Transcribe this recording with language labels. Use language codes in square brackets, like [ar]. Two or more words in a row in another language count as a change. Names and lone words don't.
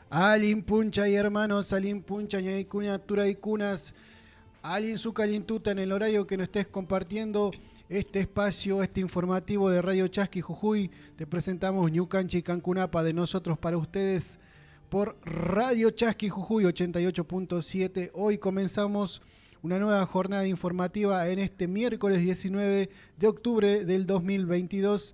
[qu] Alin Puncha [es] y hermanos, [qu] Alin Puncha, Ñaicuna, Tura y Cunas, Alin Sucalintuta [es] en el horario que nos estés compartiendo este espacio, este informativo de Radio Chasqui Jujuy. Te presentamos [qu] Ñucanchi Cancunapa [es] de nosotros para ustedes por Radio Chasqui Jujuy 88.7. Hoy comenzamos una nueva jornada informativa en este miércoles 19 de octubre del 2022.